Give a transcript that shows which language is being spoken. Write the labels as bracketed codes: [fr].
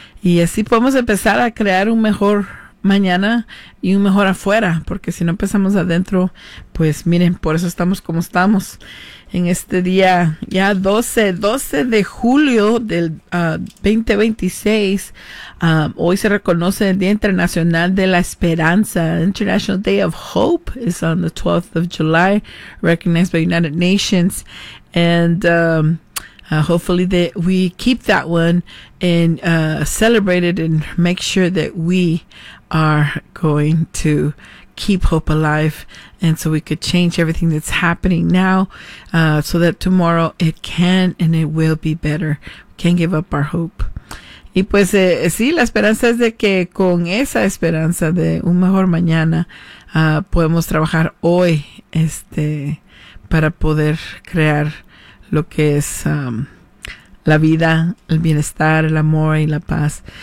[es] Y así podemos empezar a crear un mejor mañana y un mejor afuera, porque si no empezamos adentro, pues miren, por eso estamos como estamos en este día, ya 12 de julio del 2026. Hoy se reconoce el Día Internacional de la Esperanza, [en] International Day of Hope, is on the 12th of July, recognized by United Nations, and hopefully that we keep that one and celebrate it and make sure that we are going to keep hope alive, and so we could change everything that's happening now so that tomorrow it can and it will be better. We can't give up our hope. [es] Y pues sí, la esperanza es de que con esa esperanza de un mejor mañana podemos trabajar hoy para poder crear lo que es la vida, el bienestar, el amor y la paz.